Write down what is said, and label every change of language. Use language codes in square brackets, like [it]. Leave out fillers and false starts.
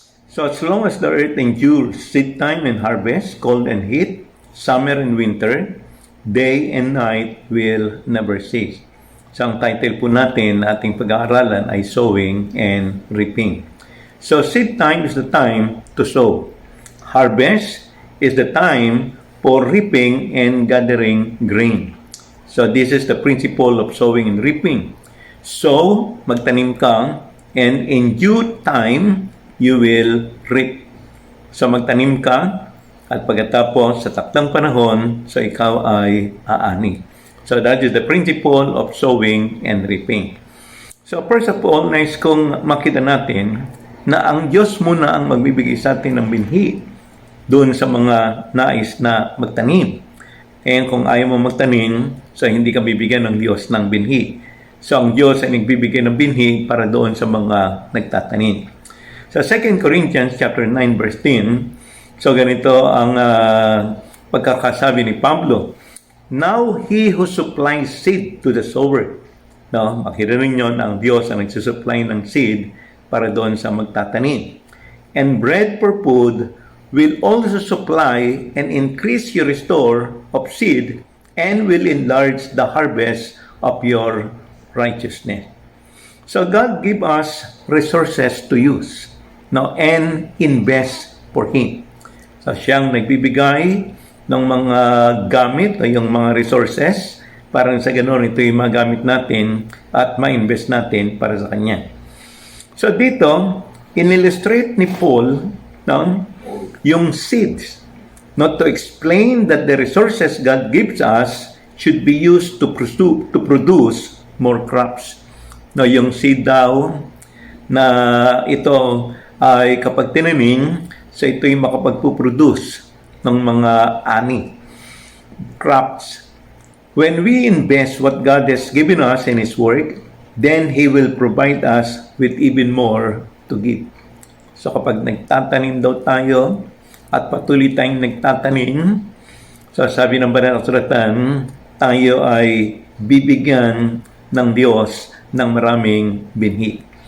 [en] So as long as the earth endures, seed time and harvest, cold and heat, summer and winter, day and night will never cease. [tl] So ang title po natin na ating pag-aaralan ay [en] Sowing and Reaping. So seed time is the time to sow. Harvest is the time for reaping and gathering grain. So this is the principle of sowing and reaping. Sow, [tl] magtanim ka, [en] and in due time, you will reap. [tl] So magtanim ka, at pagkatapos sa taktang panahon, so ikaw ay aani. [en] So that is the principle of sowing and reaping. So first of all, [tl] nais kong makita natin na ang Diyos muna ang magbibigay sa atin ng binhi doon sa mga nais na magtanim. And kung ayaw mo magtanim, so hindi ka bibigyan ng Diyos ng binhi. So ang Diyos ay nagbibigay ng binhi para doon sa mga nagtatanim. Sa 2 Corinthians chapter 9 verse 10, so ganito ang pagkakasabi ni Pablo. [en] Now he who supplies seed to the sower. [tl] No, makita ninyo na ang Diyos ang nagsusupply ng seed para doon sa magtatanim. [en] And bread for food will also supply and increase your store of seed and will enlarge the harvest of your righteousness. So God give us resources to use, no, and invest for Him. [tl] So siyang nagbibigay ng mga gamit o yung mga resources para sa ganoon ito yung magamit natin at ma-invest natin para sa Kanya. So dito, in-illustrate ni Paul yung seeds, [en] not to explain that the resources God gives us should be used to produce more crops. [tl] No, yung seed daw na ito ay kapag tinanim, so ito'y makapagpuproduce ng mga ani, crops. [en] When we invest what God has given us in His work, then He will provide us with even more to give. [tl] So kapag nagtatanim daw tayo at patuloy tayong nagtatanim, so sabi ng Banal na Kasulatan, tayo ay bibigyan ng Diyos ng maraming binhi.